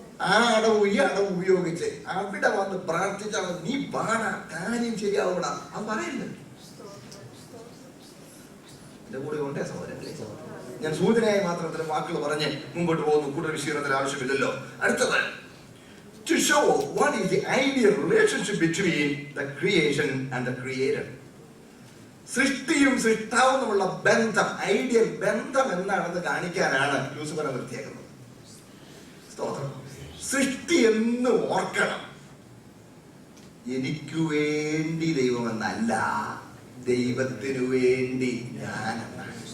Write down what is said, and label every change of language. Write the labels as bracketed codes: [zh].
[ml] ആ അടവ് ഈ അടവ് ഉപയോഗിച്ച് അവിടെ വന്ന് പ്രാർത്ഥിച്ചാൽ നീ പാടാ കാര്യം ശരിയാവൂടാ അത് പറയുന്നത്. എന്റെ കൂടെ ഉണ്ടേ സഹോദരങ്ങളെ? ഞാൻ സൂചനയായി മാത്രം ഇത്തരം വാക്കുകൾ പറഞ്ഞ് മുമ്പോട്ട് പോകുന്നു. കൂടുതൽ വിശീലനത്തിന് ആവശ്യമില്ലല്ലോ. അടുത്തത്, [en] to show what is the ideal relationship between the creation and the creator. [ml] സൃഷ്ടിയും സൃഷ്ടാവും തമ്മിലുള്ള ബന്ധം, ഐഡിയൽ ബന്ധം എന്താണെന്ന് കാണിക്കാനാണ് ലൂസിഫറെ നിർത്തിയേക്കുന്നത്. സ്തോത്രം. സൃഷ്ടി എന്ന് ഓർക്കണം, എനിക്കു വേണ്ടി ദൈവമെന്നല്ല, ദൈവത്തിനു വേണ്ടി ഞാനെന്നാണ്.